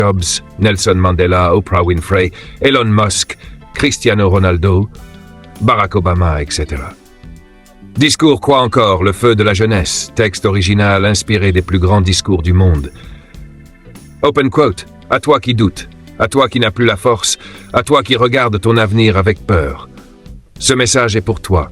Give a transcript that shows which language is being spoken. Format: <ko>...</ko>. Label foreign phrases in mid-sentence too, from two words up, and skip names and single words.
<fr>Jobs, Nelson Mandela, Oprah Winfrey, Elon Musk, Cristiano Ronaldo, Barack Obama, etc. Discours quoi encore? Le feu de la jeunesse, texte original inspiré des plus grands discours du monde.</fr> <en>Open quote,</en> <fr>à toi qui doutes, à toi qui n'as plus la force, à toi qui regarde ton avenir avec peur. Ce message est pour toi.</fr>